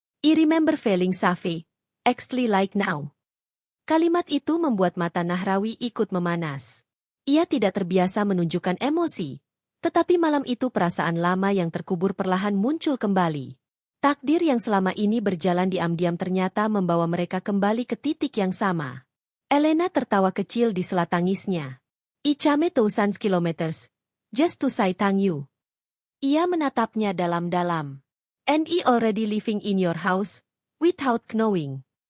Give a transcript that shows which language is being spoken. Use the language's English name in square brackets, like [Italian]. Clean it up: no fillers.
[English] I remember feeling safe, exactly like now. [Indonesian] Kalimat itu membuat mata Nahrawi ikut memanas. Ia tidak terbiasa menunjukkan emosi, tetapi malam itu perasaan lama yang terkubur perlahan muncul kembali. Takdir yang selama ini berjalan diam-diam ternyata membawa mereka kembali ke titik yang sama. Elena tertawa kecil di sela tangisnya. [English] I came thousands kilometers, just to say thank you. [Indonesian] Ia menatapnya dalam-dalam. [English] And I already living in your house, without knowing.